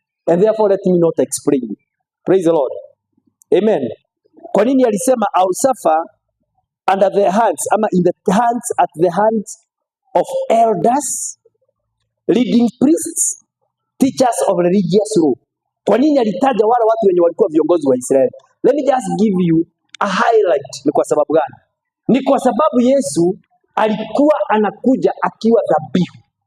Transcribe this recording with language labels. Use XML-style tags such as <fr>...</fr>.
<en>And therefore let me not explain. Praise the Lord. Amen.</en> <sw>Kwa nini alisema</sw> <en>I'll suffer under the hands,</en> <sw>ama</sw> <en>in the hands, at the hands of elders, leading priests, teachers of religious law.</en> <sw>Kwa nini alitaja wale watu wenye walikuwa viongozi wa Israeli?</sw> <en>Let me just give you a highlight.</en> <sw>Ni kwa sababu gani? Ni kwa sababu Yesu alikuwa anakuja akiwa dhabihu.</sw>